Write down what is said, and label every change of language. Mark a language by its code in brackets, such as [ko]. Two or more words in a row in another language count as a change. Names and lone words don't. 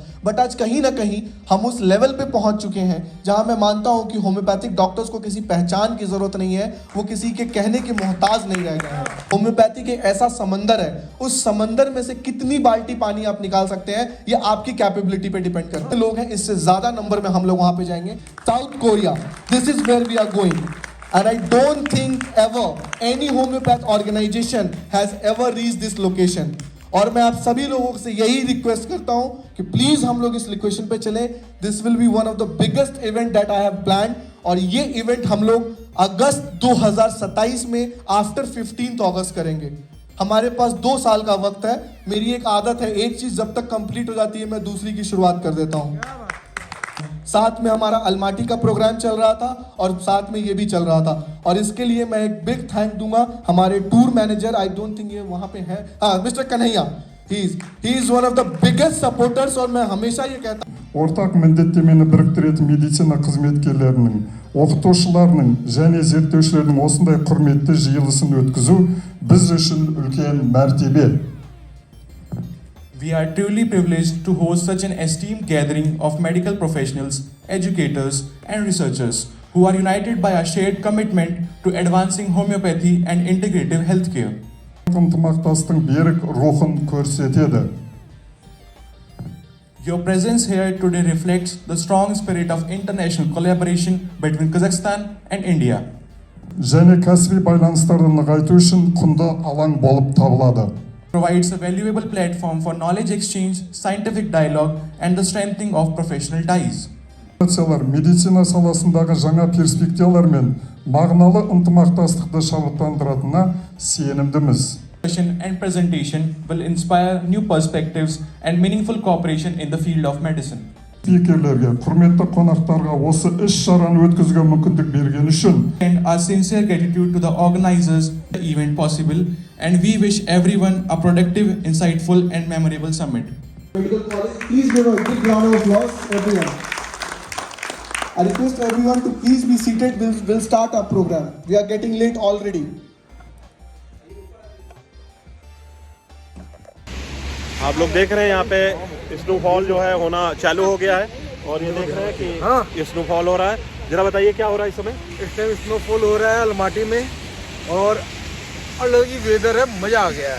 [hi] बट आज कहीं ना कहीं हम उस लेवल पे पहुंच चुके हैं जहां मैं मानता हूं कि [en] homeopathic doctors [hi] को किसी पहचान की जरूरत नहीं है, वो किसी के कहने के मोहताज नहीं रह गए हैं। होम्योपैथिक एक ऐसा समंदर है, उस समंदर में से कितनी बाल्टी पानी आप निकाल सकते हैं ये आपकी कैपेबिलिटी पे डिपेंड करते हैं। लोग हैं, इससे ज्यादा नंबर में हम लोग वहां पे जाएंगे। साउथ कोरिया, [en] this is where we are going and I don't think ever any homeopath organization has ever reached this location। [hi] और मैं आप सभी लोगों से यही रिक्वेस्ट करता हूं कि प्लीज हम लोग इस लोकेशन पे चलें। [en] this will be one of the biggest event that I have planned. [hi] और ये इवेंट हम लोग अगस्त 2027 में आफ्टर 15 अगस्त करेंगे। हमारे पास 2 साल का वक्त है। मेरी एक आदत है, एक चीज जब तक कंप्लीट हो जाती है मैं दूसरी की शुरुआत कर देता हूं। साथ में हमारा अलमाटी का प्रोग्राम चल रहा था और साथ में ये भी चल रहा था। और इसके लिए मैं एक [en] big thank [hi] दूंगा हमारे [en] tour manager, I don't think [hi] ये वहां पे है, मिस्टर कन्हैया। [en] he is one of the biggest supporters. [hi] और मैं हमेशा ये कहता हूं [kk] ортақ міндеттемені біріктіретін медицина қызметкерлерінің, оқытушыларының және зерттеушілердің осындай құрметті жиылысын өткізу біз үшін үлкен мәртебе. [en] We are truly privileged to host such an esteemed gathering of medical professionals, educators, and researchers who are united by a shared commitment to advancing homeopathy and integrative healthcare. [kk] ынтымақтастың берік рухын көрсетеді. [en] Your presence here today reflects the strong spirit of international collaboration between Kazakhstan and India. [kk] және кәсіби байланыстарды нығайту үшін құнды алаң болып табылады. [en] Provides a valuable platform for knowledge exchange, scientific dialogue, and the strengthening of professional ties. [kk] медицина саласындағы жаңа перспективалар мен мағыналы ынтымақтастықты шабыттандыратынына сенімдіміз. [en] And presentation will inspire new perspectives and meaningful cooperation in the field of medicine. [kk] Спикерлерге, құрметті қонақтарға осы іс-шараны өткізуге мүмкіндік берген үшін [en] And our sincere gratitude to the organizers of the event possible, and we wish everyone a productive, insightful, and memorable summit. Medical College, please give a big round of applause everyone. I request everyone to please be seated. We'll start our program. We are getting late already. [hi] आप लोग देख रहे हैं यहाँ पे स्नोफॉल जो है होना चालू हो गया है। और ये देख रहे हैं कि स्नोफॉल हो रहा है। जरा बताइए क्या हो रहा है इस समय? इस टाइम स्नोफॉल हो रहा है अलमाटी में और अलग ही वेदर है, मजा आ गया है।